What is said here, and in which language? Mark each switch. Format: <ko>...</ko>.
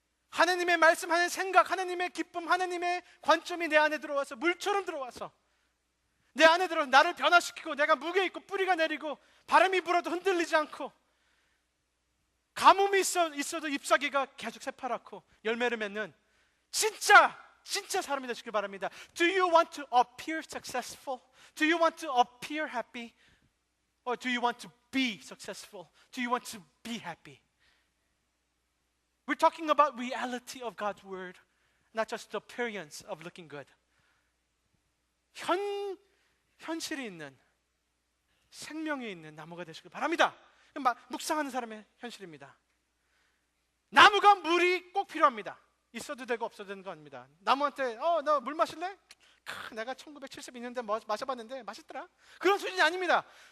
<ko>하나님의 말씀, 하나님의 생각, 하나님의 기쁨, 하나님의 관점이 내 안에 들어와서 물처럼 들어와서 내 안에 들어와서 나를 변화시키고, 내가 무게 있고 뿌리가 내리고 바람이 불어도 흔들리지 않고, 가뭄이 있어도 잎사귀가 계속 새파랗고 열매를 맺는 진짜 사람이 되시길 바랍니다.</ko> <en>Do you want to appear successful? Do you want to appear happy? Or do you want to be successful? Do you want to be happy? We're talking about reality of God's word, not just the appearance of looking good.</en> <ko>현실이 있는, 생명이 있는 나무가 되시길 바랍니다. 묵상하는 사람의 현실입니다. 나무가 물이 꼭 필요합니다. 있어도 되고 없어도 되는 거 아닙니다. 나무한테 너 물 마실래? 내가 1972년대 마셔봤는데 맛있더라. 그런 수준이 아닙니다.</ko>